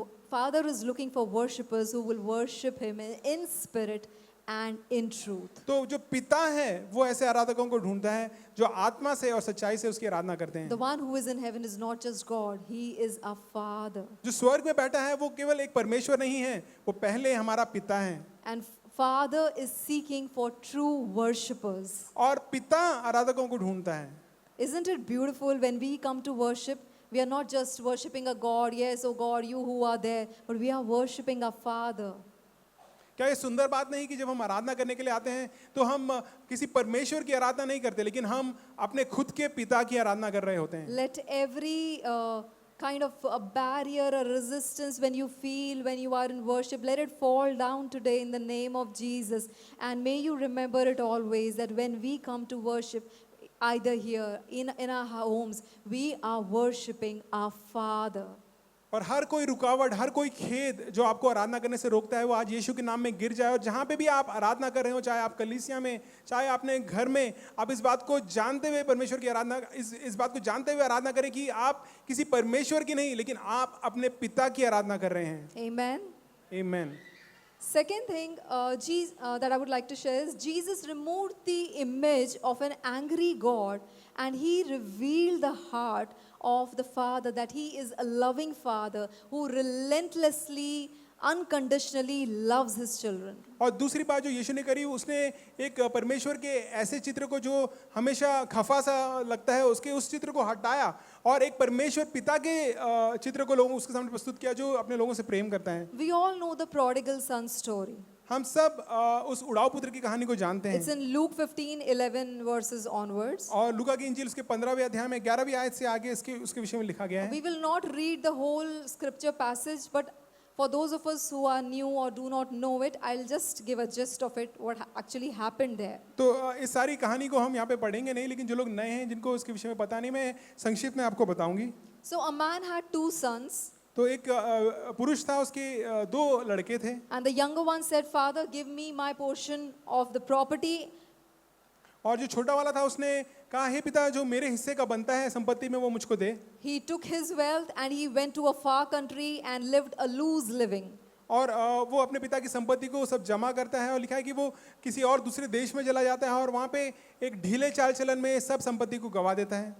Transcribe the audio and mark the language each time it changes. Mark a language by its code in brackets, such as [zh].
[en] Father is looking for worshippers who will worship him in spirit and in truth. [hi] तो जो पिता है वो ऐसे आराधकों को ढूंढता है जो आत्मा से और सच्चाई से उसकी आराधना करते हैं। [en] The one who is in heaven is not just God, he is our Father. [hi] जो स्वर्ग में बैठा है वो केवल एक परमेश्वर नहीं है, वो पहले हमारा पिता है। [en] And Father is seeking for true worshippers. [hi] और पिता आराधकों को ढूंढता है। [en] Isn't it beautiful when we come to worship? We are not just worshiping a God, yes, oh God, you who are there, but we are worshiping our Father. [hi] क्या ये सुंदर बात नहीं कि जब हम आराधना करने के लिए आते हैं तो हम किसी परमेश्वर की आराधना नहीं करते, लेकिन हम अपने खुद के पिता की आराधना कर रहे होते हैं। [en] Let every kind of a barrier or resistance when you feel when you are in worship, let it fall down today in the name of Jesus. And may you remember it always that when we come to worship, either here in our homes, we are worshiping our Father. [hi] और हर कोई रुकावट, हर कोई खेद जो आपको आराधना करने से रोकता है, वो आज यीशु के नाम में गिर जाए। और जहाँ पे भी आप आराधना कर रहे हो, चाहे आप कलीसिया में, चाहे अपने घर में, आप इस बात को जानते हुए परमेश्वर की आराधना, इस बात को जानते हुए आराधना करें कि आप किसी परमेश्वर की नहीं, लेकिन आप अपने पिता की आराधना कर रहे हैं। [en] Amen. [hi] आमीन। [en] Second thing that I would like to share is Jesus removed the image of an angry God, and he revealed the heart of the Father, that he is a loving Father who relentlessly, unconditionally loves his children. [hi] और दूसरी बात जो यीशु ने करी, उसने एक परमेश्वर के ऐसे चित्र को जो हमेशा खफा सा लगता है, उसके उस चित्र को हटाया और एक परमेश्वर पिता के चित्र को लोगों उसके सामने प्रस्तुत किया जो अपने लोगों से प्रेम करता है। [en] We all know the prodigal son story. [hi] हम सब उस उड़ाव पुत्र की कहानी को जानते हैं। [en] It's in Luke 15:11 verses onwards. [hi] और लूका की इंजील उसके 15वें अध्याय में 11वीं आयत से आगे उसके विषय में लिखा गया है। [en] We will not read the whole scripture passage, but for those of us who are new or do not know it, I'll just give a gist of it, what actually happened there. [hi] तो इस सारी कहानी को हम यहाँ पे पढ़ेंगे नहीं, लेकिन जो लोग नए हैं जिनको उसके विषय में पता नहीं, मैं संक्षिप्त में आपको बताऊंगी। [en] So a man had 2 sons. [hi] तो एक पुरुष था, उसके 2 लड़के थे। [en] And the younger one said, Father, give me my portion of the property. [hi] और जो छोटा वाला था उसने कहा, हे पिता, जो मेरे हिस्से का बनता है संपत्ति में वो मुझको दे। [en] He took his wealth and he went to a far country and lived a loose living. [hi] और वो अपने पिता की संपत्ति को सब जमा करता है और लिखा है कि वो किसी और दूसरे देश में चला जाता है और वहाँ पे एक ढीले चाल चलन में सब संपत्ति को गवा देता है.